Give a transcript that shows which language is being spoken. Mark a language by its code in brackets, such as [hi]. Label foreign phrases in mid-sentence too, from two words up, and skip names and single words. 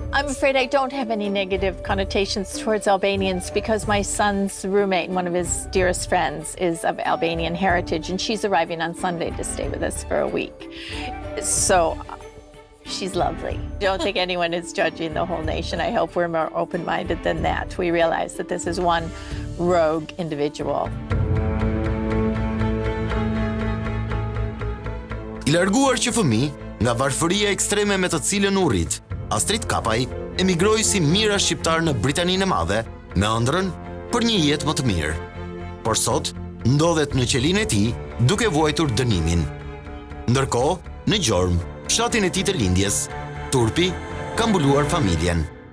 [en] I'm afraid I don't have any negative connotations towards Albanians because my son's roommate, one of his dearest friends, is of Albanian heritage, and she's arriving on Sunday to stay with us for a week. So she's lovely. I don't think anyone is judging the whole nation. I hope we're more open-minded than that. We realize that this is one rogue individual. [sq] I larguar që fëmijë nga varfëria ekstreme me të cilën u rrit, Astrit Kapaj emigroi si mira shqiptar në Britaninë e Madhe me ëndrrën për një jetë më të mirë. Por sot ndodhet në qelinë e tij duke vuajtur dënimin. Ndërkohë, në Gjormë, fshatin e tij të lindjes, turpi ka mbuluar familjen.